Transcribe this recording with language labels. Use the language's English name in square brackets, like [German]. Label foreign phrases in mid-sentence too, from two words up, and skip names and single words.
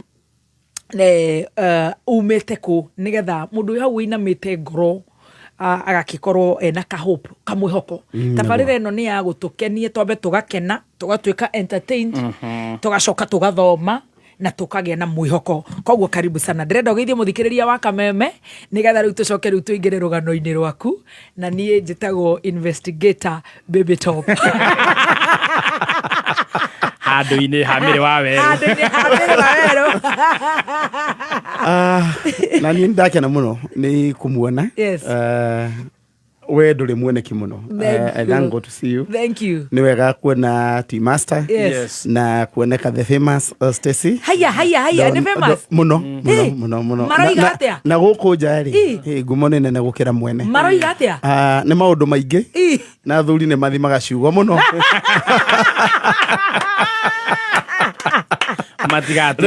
[Kikuyu] umete ku nigetha mundu hau inamite ngoro agakikorwo ena kahope kamwihoko tabarira ino ni ya gutukenie twambe tugakena tugatwika entertained tugacoka tugathoma na tukagia na mwihoko koguo karibu sana ndirenda ugeithie muthikiriria wa Kameme nigetha riu tucoke riu tuingire rugano-ini rwaku na nie njitagwo investigator baby top handu-ini hamire wa weru na ni ndakena muno ni kumuona we nduri muoneki muno. [English] I thank God to see you. Thank you. [Kikuyu] Ni wega kuona T Master. [English] Yes. [Kikuyu] Na kuoneka [English] the famous [Kikuyu] Stacy. Haya ni famous. Muno. Maroiga atia. Na guku njari. Ngumo nene na gukira mwene. Maroiga atia. Ni maundu maingi. Na thuri ni mathimaga ciugo muno. Matigatu.